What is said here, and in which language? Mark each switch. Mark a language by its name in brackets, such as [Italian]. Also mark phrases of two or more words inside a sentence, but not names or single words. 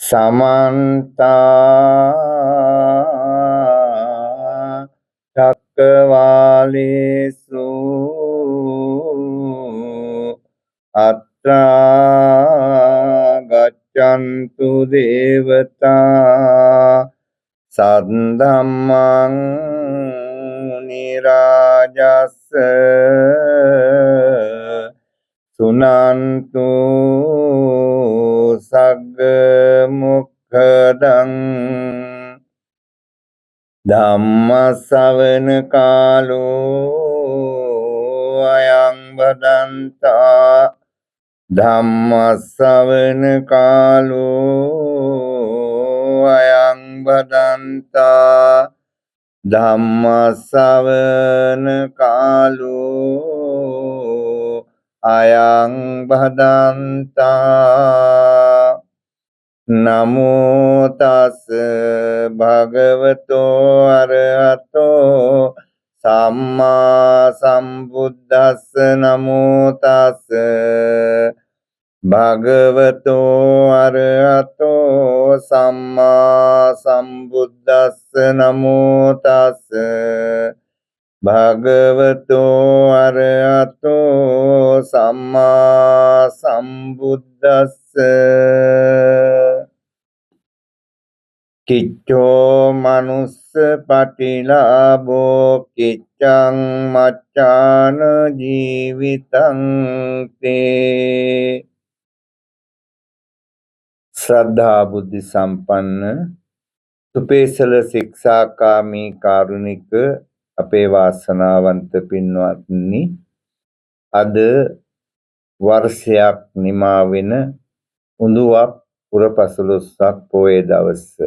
[Pali] समन्ता चक्रवालेषु अत्रा गच्छन्तु देवता सद्धम्मं मुनिराजस्य सुनन्तु सग्ग मुखदं ධම්ම ශ්‍රවණ කාලෝ අයං බදන්තා ධම්ම ශ්‍රවණ කාලෝ අයං බදන්තා ධම්ම ශ්‍රවණ කාලෝ අයං බදන්තා නමෝ තස් භගවතෝ අරහතෝ සම්මා සම්බුද්දස්ස නමෝ තස් භගවතෝ අරහතෝ සම්මා සම්බුද්දස්ස නමෝ තස් භගවතෝ අරහතෝ සම්මා සම්බුද්දස්ස කිච්ඡෝ මනුස්ස පටිලාභෝ කිච්ඡං මච්ඡාන ජීවිතං තේ [Sinhala] ශ්‍රද්ධා බුද්ධ සම්පන්න සුපේසල ශික්ෂාකාමී කාරුණික අපේ වාසනාවන්ත පින්වත්නි, අද වර්ෂයක් නිමා වෙන උඳුවක් පුරපසළොස්වක පොය දවස